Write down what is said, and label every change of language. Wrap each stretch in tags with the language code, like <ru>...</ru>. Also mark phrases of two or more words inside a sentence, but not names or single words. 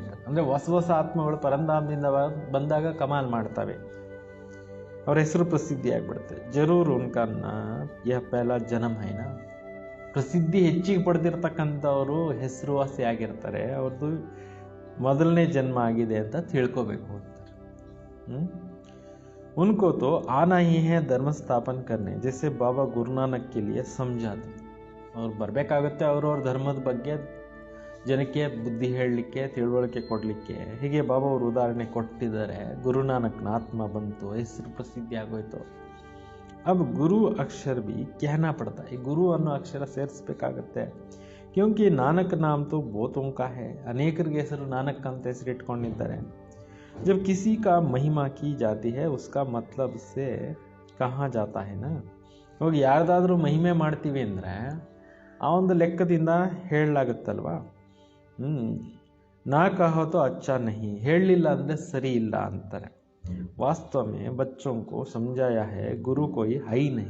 <kn>ಅಂದರೆ ಹೊಸ ಆತ್ಮಗಳು ಪರಂಧಾಮದಿಂದ ಬಂದಾಗ ಕಮಾಲ್ ಮಾಡ್ತವೆ, ಅವ್ರ ಹೆಸರು ಪ್ರಸಿದ್ಧಿ ಆಗಿಬಿಡುತ್ತೆ.</kn> <hi>ज़रूर उनका यह पहला जन्म है ना.</hi> <kn>ಪ್ರಸಿದ್ಧಿ ಹೆಚ್ಚಿಗೆ ಪಡೆದಿರ್ತಕ್ಕಂಥವರು ಹೆಸರುವಾಸಿ ಆಗಿರ್ತಾರೆ, ಅವ್ರದ್ದು ಮೊದಲನೇ ಜನ್ಮ ಆಗಿದೆ ಅಂತ ತಿಳ್ಕೋಬೇಕು ಅಂತಾರೆ.</kn> <hi>उनको तो आना ही है धर्म स्थापन करने, जैसे बाबा गुरु नानक के लिए समझाते.</hi> <kn>ಅವ್ರು ಬರಬೇಕಾಗುತ್ತೆ ಅವ್ರವ್ರ ಧರ್ಮದ ಬಗ್ಗೆ ಜನಕ್ಕೆ ಬುದ್ಧಿ ಹೇಳಲಿಕ್ಕೆ, ತಿಳುವಳಿಕೆ ಕೊಡಲಿಕ್ಕೆ. ಹೀಗೆ ಬಾಬಾ ಅವರು ಉದಾಹರಣೆ ಕೊಟ್ಟಿದ್ದಾರೆ. ಗುರುನಾನಕ್ನ ಆತ್ಮ ಬಂತು, ಹೆಸರು ಪ್ರಸಿದ್ಧಿ ಆಗೋಯ್ತು.</kn> <hi>अब गुरु अक्षर भी कहना पड़ता है.</hi> <kn>ಈ ಗುರು ಅನ್ನೋ ಅಕ್ಷರ ಸೇರಿಸ್ಬೇಕಾಗತ್ತೆ.</kn> <hi>क्योंकि नानक नाम तो बहुतों का है.</hi> <kn>ಅನೇಕರಿಗೆ ಹೆಸರು ನಾನಕ್ ಅಂತ ಹೆಸರು ಇಟ್ಕೊಂಡಿದ್ದಾರೆ.</kn> <hi>जब किसी का महिमा की जाती है उसका मतलब से कहाँ जाता है ना.</hi> <kn>ಇವಾಗ ಯಾರ್ದಾದ್ರೂ ಮಹಿಮೆ ಮಾಡ್ತೀವಿ ಅಂದರೆ ಆ ಒಂದು ಲೆಕ್ಕದಿಂದ ಹೇಳಲಾಗುತ್ತಲ್ವಾ.</kn> <hi>ना कहो अच्छा नहीं,</hi> <kn>ಹೇಳಲಿಲ್ಲ ಅಂದರೆ ಸರಿ ಇಲ್ಲ ಅಂತಾರೆ.</kn> <hi>वास्तव में बच्चों को समझाया है गुरु कोई है नहीं.</hi>